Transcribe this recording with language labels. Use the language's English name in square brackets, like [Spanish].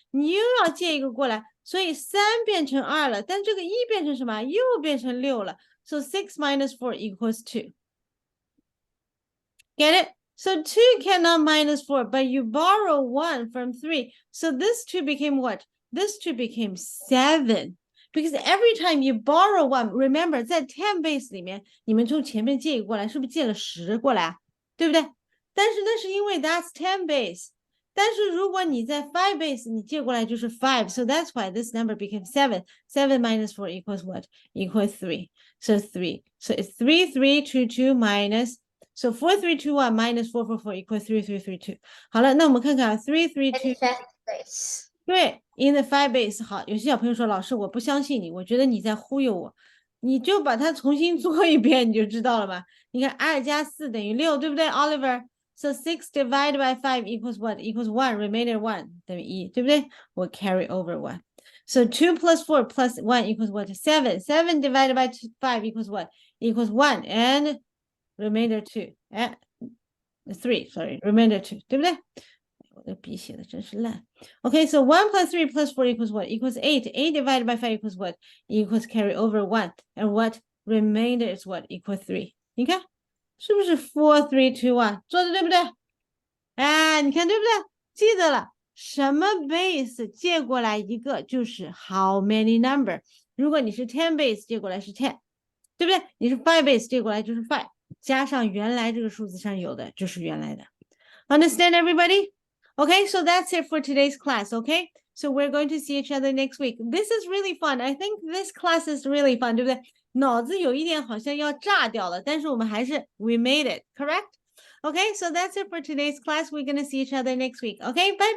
[Chinese] 你又要借一个过来，所以3变成2了，但这个1变成什么？又变成6了。 [English] So 6 minus 4 equals 2. Get it? So 2 cannot minus 4, but you borrow 1 from 3. So this 2 became what? This 2 became 7. Because every time you borrow 1, remember [Chinese] 在10 base 里面，你们从前面借一个过来，是不是借了10过来啊？对不对？但是那是因为 [English] that's 10 base。 [Chinese] 但是如果你在5 base，你借过来就是5。 [English] So that's why this number became 7. 7 minus 4 equals what? Equals 3. So 3. So it's 3, 3, 2, 2 minus. So 4, 3, 2, 1 minus 4, 4, 4 equals 3, 3, 3, 2. [Chinese] 好了，那我们看看3, 3, 2. [English] In 5th base. [Chinese] 对 ， [English] in the 5 base [Chinese] 好，有些小朋友说老师我不相信你，我觉得你在忽悠我，你就把它重新做一遍你就知道了嘛。你看2加4等于6，对不对 ，Oliver？ [English] So 6 divided by 5 equals what? Equals 1. [Chinese] Remainder 1等于1，对不对？ [English] 我 carry over 1。So 2 plus 4 plus 1 equals what? 7. 7 divided by 5 equals what? Equals 1 and remainder 2. 3. Sorry, remainder 2， [Chinese] 对不对？我的笔写的真是烂。 [English] Okay, so 1 plus 3 plus 4 equals what? Equals 8. 8 divided by 5 equals what? Equals carry over 1. And what? Remainder is what? Equals 3. [Chinese] 你看，是不是 4, 3, 2, 1? 做的对不对？哎，你看对不对？记得了，什么 base 借过来一个就是 [English] how many number。 [Chinese] 如果你是10 base 借过来是10，对不对？你是5 base 借过来就是5，加上原来这个数字上有的就是原来的。 [English] Understand everybody? Okay, so that's it for today's class, okay? So we're going to see each other next week. This is really fun. I think this class is really fun, [Chinese] 对不对？脑子有一点好像要炸掉了，但是我们还是 [English] we made it, correct? Okay, so that's it for today's class. We're gonna see each other next week. Okay, bye-bye.